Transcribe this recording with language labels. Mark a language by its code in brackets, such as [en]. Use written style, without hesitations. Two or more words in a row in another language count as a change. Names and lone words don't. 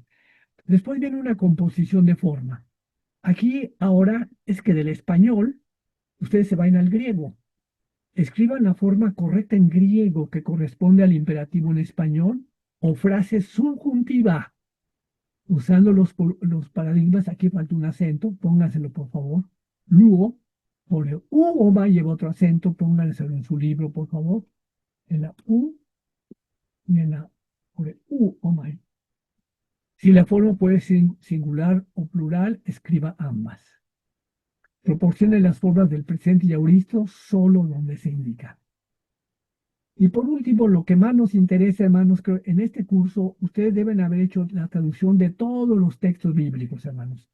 [es] Después viene una composición de forma. Aquí ahora es que del español ustedes se van al griego. Escriban la forma correcta en griego que corresponde al imperativo en español o frase subjuntiva. Usando los paradigmas, aquí falta un acento, pónganselo por favor. Luego, por el U o ma lleva otro acento, pónganselo en su libro por favor. En la U y en la por el U o ma. Si la forma puede ser singular o plural, escriba ambas. Proporcione las formas del presente y auristo solo donde se indica. Y por último, lo que más nos interesa, hermanos, creo, en este curso, ustedes deben haber hecho la traducción de todos los textos bíblicos, hermanos.